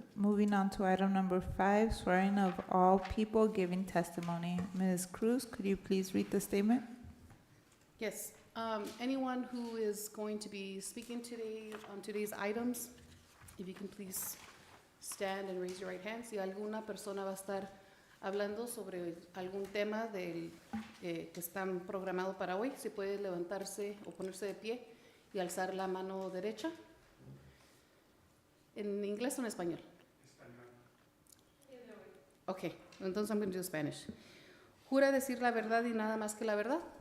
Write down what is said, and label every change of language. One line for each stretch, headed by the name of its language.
English: Moving on to item number 5, swearing of all people giving testimony. Ms. Cruz, could you please read the statement? Yes, anyone who is going to be speaking today on today's items, if you can please stand and raise your right hand.
Spanish: Si alguna persona va a estar hablando sobre algún tema que están programado para hoy, si puede levantarse o ponerse de pie y alzar la mano derecha. ¿En inglés o en español?
English: Ok,
Spanish: entonces
English: I'm going to do Spanish.
Spanish: ¿Jura decir la verdad y nada más que la verdad?